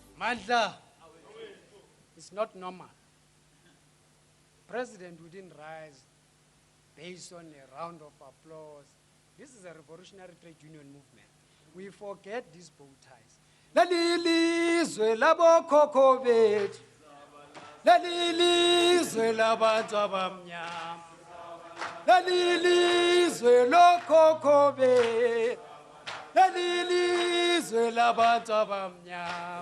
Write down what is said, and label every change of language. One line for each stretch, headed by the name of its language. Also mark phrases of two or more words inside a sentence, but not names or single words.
English: Amandla. It's not normal. President wouldn't rise based on a round of applause. This is a revolutionary trade union movement. We forget these bow ties.
Zulu: Lelilizwe labokhokho bethu. Lelilizwe labantu abamnyama. Lelilizwe lokhokho bethu. Lelilizwe labantu abamnyama.